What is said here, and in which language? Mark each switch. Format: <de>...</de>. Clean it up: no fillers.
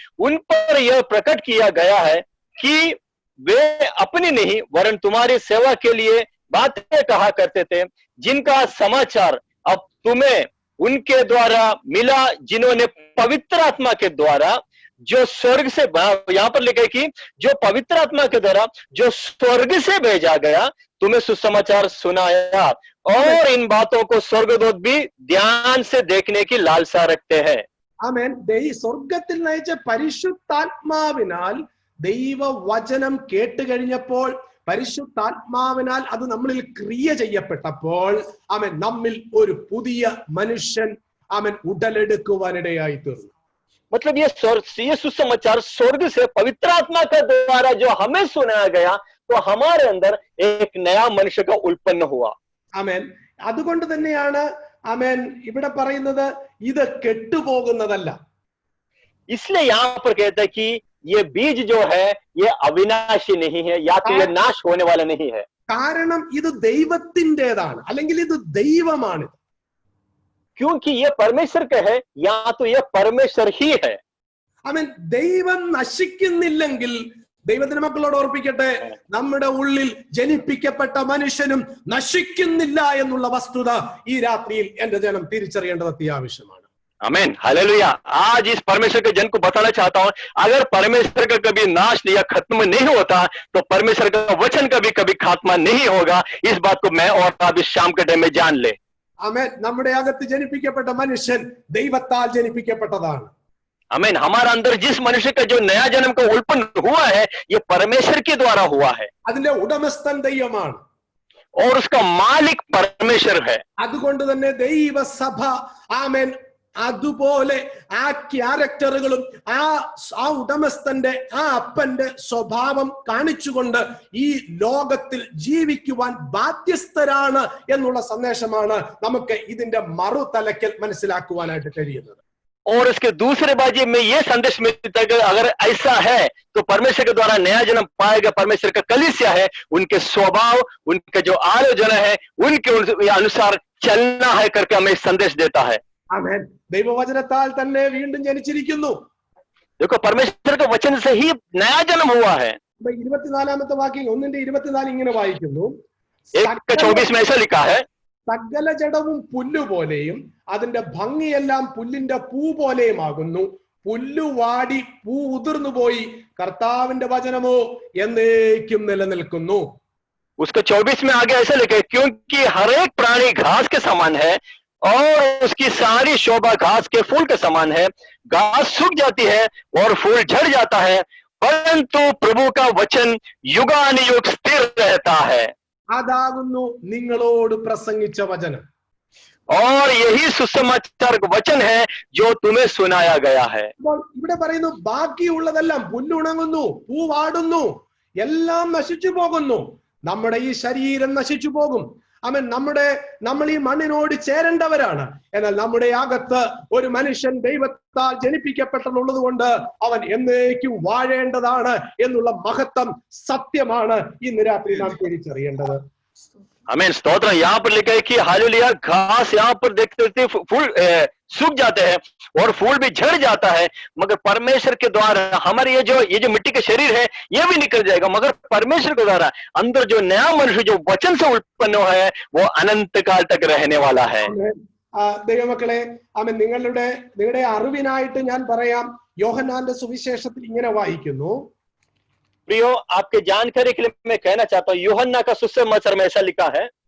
<hi>उन पर यह प्रकट किया गया है कि वे अपनी नहीं वरन तुम्हारी सेवा के लिए बातें कहा करते थे, जिनका समाचार अब तुम्हें उनके द्वारा मिला, जिन्होंने पवित्र आत्मा के द्वारा जो स्वर्ग से, यहां पर लिखा है कि जो पवित्र आत्मा के द्वारा जो स्वर्ग से भेजा गया तुम्हें सुसमाचार सुनाया, और इन बातों को स्वर्गदूत भी ध्यान से देखने की लालसा रखते हैं.</hi> <ml>ആമേൻ. സ്വർഗത്തിൽ നയിച്ച പരിശുദ്ധാത്മാവിനാൽ ദൈവവചനം കേട്ട് കഴിഞ്ഞപ്പോൾ, പരിശുദ്ധാത്മാവിനാൽ അത് നമ്മളിൽ ക്രിയ ചെയ്യപ്പെട്ടപ്പോൾ, ആമേൻ, നമ്മിൽ ഒരു പുതിയ മനുഷ്യൻ ആമേൻ ഉടലെടുക്കുവാനിടയായി തീർന്നു.</ml> <hi>मतलब ये सुसमाचार स्वर्ग से पवित्र आत्मा के द्वारा जो हमें सुनाया गया, तो हमारे अंदर एक नया मनुष्य का उत्पन्न हुआ.</hi> <ml>ആമേൻ. അതുകൊണ്ട് തന്നെയാണ് ആമേൻ ഇവിടെ പറയുന്നത് ഇത് കെട്ടുപോകുന്നതല്ല.</ml> <hi>इसलिए यहाँ पर कहता है कि ये बीज जो है ये अविनाशी नहीं है, या तो ये नाश होने वाला नहीं है.</hi> <ml>കാരണം ഇത് ദൈവത്തിൻ്റെതാണ്, അല്ലെങ്കിൽ ഇത് ദൈവമാണ്.</ml> <hi>क्योंकि ये परमेश्वर का है, या तो ये परमेश्वर ही है.</hi> <ml>ആമേൻ. ദൈവം നശിക്കുന്നില്ലെങ്കിൽ, ദൈവത്തിന്റെ മക്കളോട് ഓർപ്പിക്കട്ടെ, നമ്മുടെ ഉള്ളിൽ ജനിപ്പിക്കപ്പെട്ട മനുഷ്യനും നശിക്കുന്നില്ല എന്നുള്ള വസ്തുത ഈ രാത്രിയിൽ എന്റെ ജനം തിരിച്ചറിയേണ്ടത് അത്യാവശ്യമാണ്.</ml> <hi>आमीन. हालेलुया. आज इस परमेश्वर के जन को बताना चाहता हूं, अगर परमेश्वर का कभी नाश या खत्म नहीं होता तो परमेश्वर का वचन का भी कभी खात्मा नहीं होगा. इस बात को मैं और आप इस शाम के टाइम में जान ले.</hi> <ml>ആമേൻ. നമ്മുടെ അകത്ത് ജനിപ്പിക്കപ്പെട്ട മനുഷ്യൻ ദൈവത്താൽ ജനിപ്പിക്കപ്പെട്ടതാണ്.</ml> <hi>आमीन. हमारा अंदर जिस मनुष्य का जो नया जन्म का उत्पन्न हुआ है, ये परमेश्वर के द्वारा हुआ है,</hi> <ml>അതിന്റെ ഉടമസ്ഥൻ ദൈവമാണ്.</ml> <hi>और उसका मालिक परमेश्वर है.</hi> <ml>അതുകൊണ്ട് തന്നെ ദൈവസഭ ആമേൻ അതുപോലെ ആ ക്യാരക്ടറുകളും ആ ഉടമസ്ഥന്റെ ആ അപ്പന്റെ സ്വഭാവം കാണിച്ചുകൊണ്ട് ഈ ലോകത്തിൽ ജീവിക്കുവാൻ ബാധ്യസ്ഥരാണ് എന്നുള്ള സന്ദേശമാണ് നമുക്ക് ഇതിന്റെ മറുതലക്കൽ മനസ്സിലാക്കുവാനായിട്ട് കഴിയുന്നത്.</ml> <hi>और इसके दूसरे बाजी में ये संदेश मिलता है कि अगर ऐसा है तो परमेश्वर के द्वारा नया जन्म पाएगा, परमेश्वर का कलीसिया है, उनके स्वभाव, उनके जो आलोचना है, उनके अनुसार चलना है करके हमें संदेश देता है.</hi> <ml>ആമേൻ. ദൈവവചനത്താൽ തന്നെ വീണ്ടും ജനിച്ചിരിക്കുന്നു.</ml> <hi>देखो परमेश्वर के वचन से ही नया जन्म हुआ है.</hi> <ml>24-ാമത്തെ വാക്യം 1:24 ഇങ്ങനെ വായിക്കുന്നു.</ml> <hi>1:24 में ऐसा लिखा है,</hi> <ml>സകല ജഡവും പുല്ലുപോലെയും അതിന്റെ ഭംഗിയെല്ലാം പുല്ലിന്റെ പൂ പോലെയുമാകുന്നു. പുല്ലുവാടി പൂ ഉതിർന്നു പോയി, കർത്താവിന്റെ വചനമോ എന്നേക്കും നിലനിൽക്കുന്നു.</ml> <hi>उसको 24 में आगे ऐसा लिखा है, क्योंकि हर एक प्राणी घास के समान है और उसकी सारी शोभा घास के फूल के समान है। घास सूख जाती है और फूल झड़ जाता है, परंतु प्रभु का वचन युगानुयुग स्थिर रहता है।</hi> <ml>അതാകുന്നു നിങ്ങളോട് പ്രസംഗിച്ച വചനം.</ml> <hi>और यही सुसमाचार वचन है जो तुम्हें सुनाया गया है.</hi> <ml>അപ്പോൾ ഇവിടെ പറയുന്നു ബാക്കിയുള്ളതെല്ലാം പുല്ലുണങ്ങുന്നു, പൂവാടുന്നു, എല്ലാം നശിച്ചു പോകുന്നു. നമ്മുടെ ഈ ശരീരം നശിച്ചു പോകും. ആമേൻ. നമ്മൾ ഈ മണ്ണിനോട് ചേരേണ്ടവരാണ്. എന്നാൽ നമ്മുടെ അകത്ത് ഒരു മനുഷ്യൻ ദൈവത്താൽ ജനിപ്പിക്കപ്പെട്ടുള്ളത് കൊണ്ട് അവൻ എന്നേക്കും വാഴേണ്ടതാണ് എന്നുള്ള മഹത്വം സത്യമാണ് ഇന്ന് രാത്രി നാം തിരിച്ചറിയേണ്ടത്.</ml> <hi>आमीन. स्तोत्र. यहाँ पर लिखा है कि हालेलुया, घास यहाँ पर देखते फूल सूख जाते हैं और फूल भी झड़ जाता है, मगर परमेश्वर के द्वारा हमारे ये जो मिट्टी का शरीर है ये भी निकल जाएगा, मगर परमेश्वर के द्वारा अंदर जो नया मनुष्य जो वचन से उत्पन्न हुआ है वो अनंत काल तक रहने वाला है.</hi> <ml>ദൈവമക്കളെ, ആമേൻ. നിങ്ങളുടെ അറിവിനായിട്ട് ഞാൻ പറയാം, യോഹന്നാന്റെ സുവിശേഷത്തിൽ ഇങ്ങനെ വായിക്കുന്നു.</ml> <hi>प्रियो, आपके जानकारी के लिए मैं कहना चाहता हूँ, यूहन्ना का सुसमाचार में ऐसा लिखा है.</hi>